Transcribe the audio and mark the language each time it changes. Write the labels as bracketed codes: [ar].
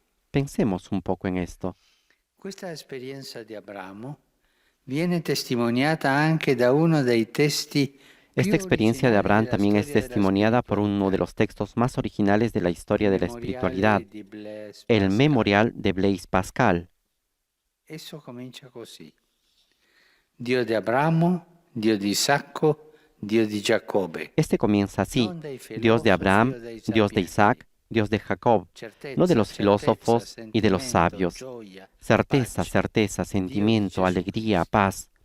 [es] Pensemos un poco en esto. [it] Questa esperienza di Abramo viene testimoniata anche da uno dei testi. [es] Esta experiencia de Abraham también es testimoniada por uno de los textos más originales de la historia de la espiritualidad, el Memorial de Blaise Pascal. [it] Esso comincia così. Dio di Abramo, Dio di Isacco, Dio di Giacobbe. [es] Este comienza así: Dios de Abraham, Dios de Isaac, Dios de Jacob, no de los filósofos y de los sabios. Certeza, certeza, sentimiento, alegría, paz.